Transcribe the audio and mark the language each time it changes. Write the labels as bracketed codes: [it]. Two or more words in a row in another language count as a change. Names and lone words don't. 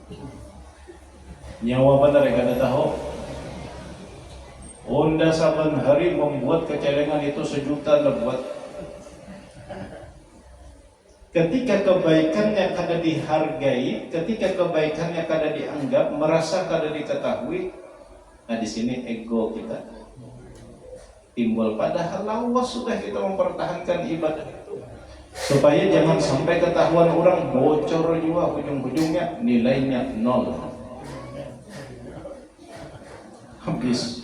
[bjn] Nyawa benar yang kada tahu. Onda saban hari membuat kecelengan itu 1 juta lebat. Ketika kebaikannya kada dihargai, ketika kebaikannya kada dianggap, merasa kada diketahui, nah di sini ego kita timbul. Padahal lawas sudah kita mempertahankan ibadah itu supaya jangan sampai ketahuan orang, bocor juga, ujung-ujungnya nilainya 0, habis.